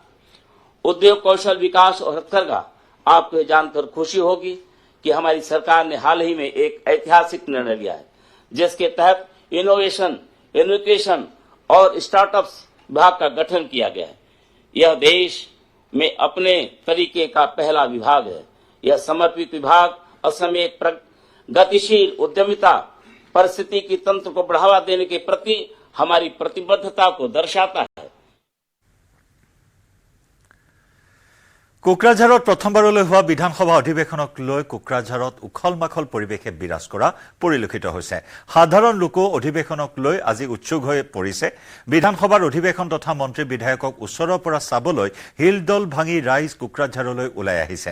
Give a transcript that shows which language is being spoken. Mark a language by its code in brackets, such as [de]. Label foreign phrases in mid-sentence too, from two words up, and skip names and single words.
[hi] उद्योग, कौशल विकास और हथकरघा, आपको जानकर खुशी होगी कि हमारी सरकार ने हाल ही में एक ऐतिहासिक निर्णय लिया है, जिसके तहत इनोवेशन, एजुकेशन और स्टार्टअप्स विभाग का गठन किया गया है। यह देश में अपने तरीके का पहला विभाग है। यह समर्पित विभाग असम में एक गतिशील उद्यमिता परिस्थिति तंत्र को बढ़ावा देने के प्रति हमारी प्रतिबद्धता को दर्शाता है। [as] কোকৰাঝাৰত প্ৰথমবাৰলৈ হোৱা বিধানসভা অধিৱেশনক লৈ কোকৰাঝাৰত উখল মাখল পৰিৱেশে বিৰাজ কৰা পৰিলক্ষিত হৈছে। সাধাৰণ লোকো অধিৱেশনক লৈ আজি উৎসুক হৈ পৰিছে। বিধানসভাৰ অধিৱেশন তথা মন্ত্ৰী বিধায়কক ওচৰৰ পৰা চাবলৈ হিলদল ভাঙি ৰাইজ কোকৰাঝাৰলৈ ওলাই আহিছে।